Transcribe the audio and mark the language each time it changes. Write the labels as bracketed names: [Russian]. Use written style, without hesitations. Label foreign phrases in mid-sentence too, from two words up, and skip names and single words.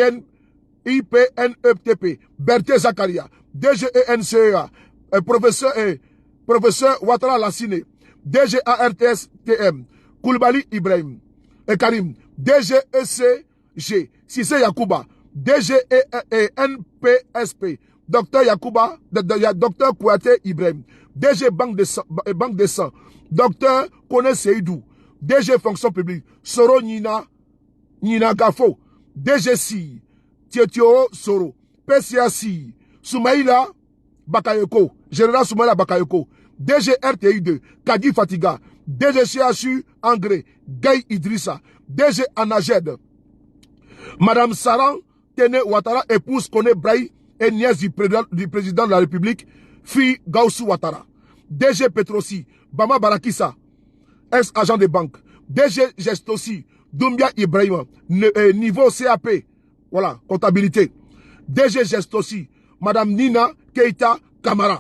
[French] IPNETP, Berté Zakaria, DG ENCEA, professeur Ouattara Lassine, DG ARTSTM, Koulibaly Ibrahim et Karim, DG ECG, Cissé Yakouba, DG NPSP, Dr Yakouba, Dr Kouyaté Ibrahim, DG Banque de Sang, Dr Kone Seydou, DG Fonction publique, Soro Nina Gafo, DG Si, Tietio Soro, PCA Si, Soumaïla Bakayoko, Général Soumaïla Bakayoko, DG RTI2, Kadi Fatiga, DG CHU Angré, Gay Idrissa, DG Anaged, Madame Saran Tene Ouattara, épouse Kone Braï et nièce du président de la République, fille Gaussou Ouattara, DG Petrosi, Bama Barakissa, ex-agent de banque, DG Gestossi, Doumbia Ibrahima, niveau CAP, voilà, comptabilité, DG Gestossi, Madame Nina Keita Kamara.